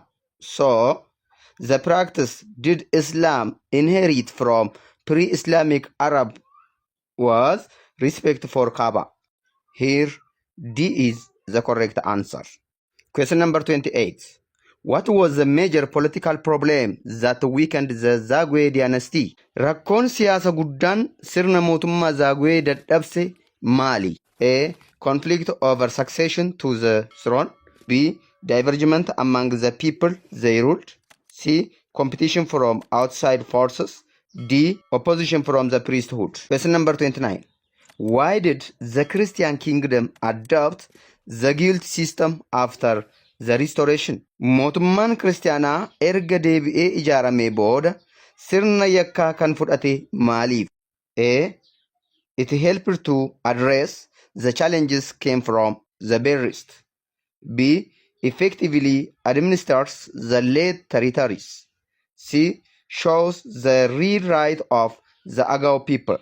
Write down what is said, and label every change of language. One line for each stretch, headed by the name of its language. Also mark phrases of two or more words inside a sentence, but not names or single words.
English: So, the practice did Islam inherit from pre-Islamic Arab was respect for Kaaba. Here, D is the correct answer. Question number 28. What was the major political problem that weakened the Zagwe dynasty?
Oromo: Rakkoon siyaasa guddaan sirna mootummaa Zagwe dadhabse maali?
English: A. Conflict over succession to the throne. B. Divergement among the people they ruled. C. Competition from outside forces. D. Opposition from the priesthood. Question number 29. Why did the Christian kingdom adopt the guild system after the restoration?
Oromo: Mootummaan kiristaanaa erga deebi'ee ijaaramee booda sirna yakkaa kan fudhate maaliif?
English: A. It helped to address the challenges came from the barest. B. Effectively administers the late territories. C. Shows the rewrite of the Agao people.